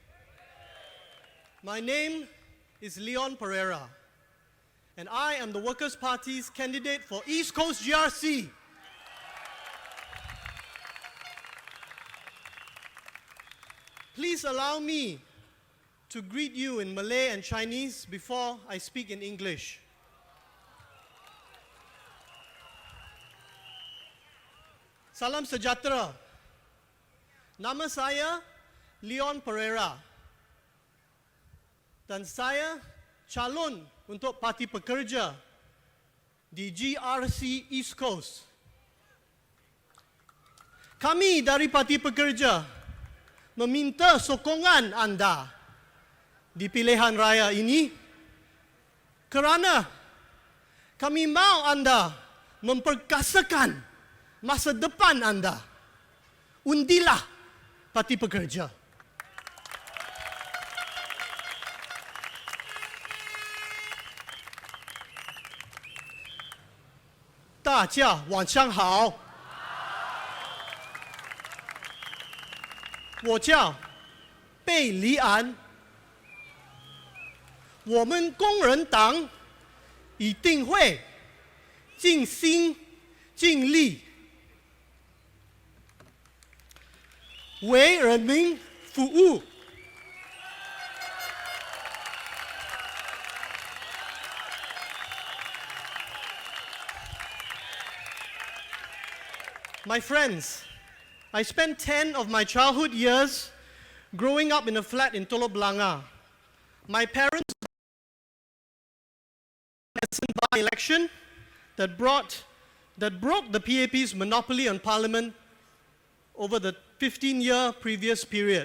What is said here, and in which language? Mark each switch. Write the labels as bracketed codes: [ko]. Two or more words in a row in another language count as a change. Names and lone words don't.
[en] My name is Leon Pereira, and I am the Workers' Party's candidate for East Coast GRC. Please allow me to greet you in Malay and Chinese before I speak in English. [ms] Salam sejahtera. Nama saya Leon Pereira. Dan saya calon untuk Parti Pekerja di GRC East Coast. Kami dari Parti Pekerja meminta sokongan anda di pilihan raya ini kerana kami mahu anda memperkasakan masa depan anda. Undilah Parti Pekerja. [zh] 大家晚上好。我叫贝黎安。我们工人党一定会尽心尽力为人民服务。 [en] My friends, I spent 10 of my childhood years growing up in a flat in Telok Blangah. My parents by election that broke the PAP's monopoly on parliament over the 15-year previous period.